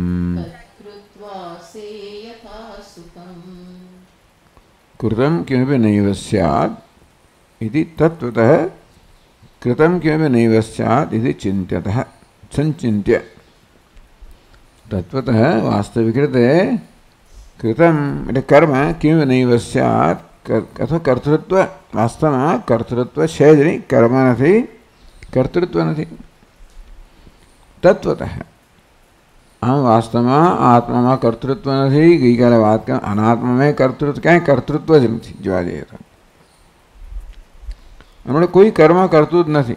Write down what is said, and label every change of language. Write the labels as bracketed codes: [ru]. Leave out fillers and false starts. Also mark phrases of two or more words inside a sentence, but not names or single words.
[sa] कृतं किमपि नैव स्यात् इति तत्त्वतः कृतं किमपि नैव स्यात् इति चिन्त्यतः संचिन्त्य तत्त्वतः वास्तविकते कृतं कर्म किमपि नैव स्यात् अथवा कर्तृत्व [gu] वास्तवમાં કર્તૃત્વ છે જ નહીં, કર્મ નથી, કર્તૃત્વ નથી. તત્વતઃ આમ વાસ્તવમાં આત્મામાં કર્તૃત્વ નથી. ગઈકાલે વાત કરી અનાત્મામાં કર્તૃત્વ, ક્યાંય કર્તૃત્વ જ નથી જોવા જઈએ તો. હમણાં કોઈ કર્મ કરતું જ નથી.